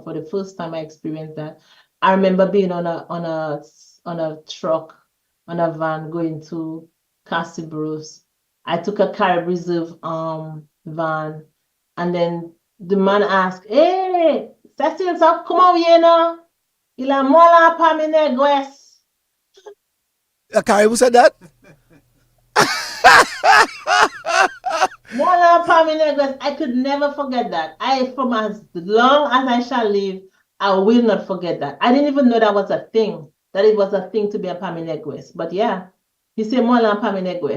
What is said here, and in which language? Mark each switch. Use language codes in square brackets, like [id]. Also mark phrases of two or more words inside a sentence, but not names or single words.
[en] For the first time I experienced that, I remember being on a truck, on a van going to Cassibros. I took a Carib Reserve van, and then the man asked, "Hey, Cecil, so come on here now. [acf] Il a mola pa mi negwes." [en] A Carib said that? [acf] Mola pa mi negwes. [en] I could never forget that. From as long as I shall live, I will not forget that. I didn't even know that was a thing, that it was a thing to be a Paminegwes. But yeah, he said [acf] Mola Paminegwes.